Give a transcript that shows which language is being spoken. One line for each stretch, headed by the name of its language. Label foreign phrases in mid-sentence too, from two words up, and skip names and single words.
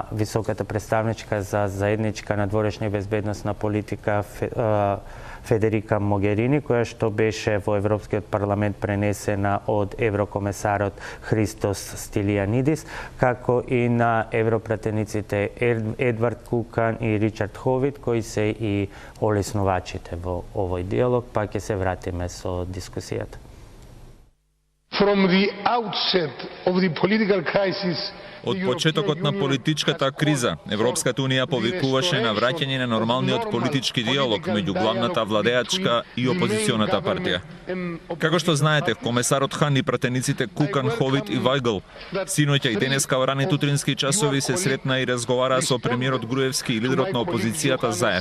Macedonian: високата представничка за заедничка надворешна и безбедносна политика Федерика Могерини, која што беше во Европскиот парламент пренесена од еврокомесарот Христос Стилијанидис, како и на европратениците Едвард Кукан и Ричард Ховит, кои се и олеснувачите во овој диалог, па ќе се вратиме со дискусијата.
English: From the outset of the political crisis
Macedonian: Од почетокот на политичката криза, Европската унија повикуваше на враќање на нормалниот политички диалог меѓу главната владеачка и опозиционата партија. Како што знаете, комесарот Хан и пратениците Кукан, Ховит и Вајгл синоќа и денеска во ранните утрински часови се сретна и разговара со премиерот Груевски и лидерот на опозицијата Заев.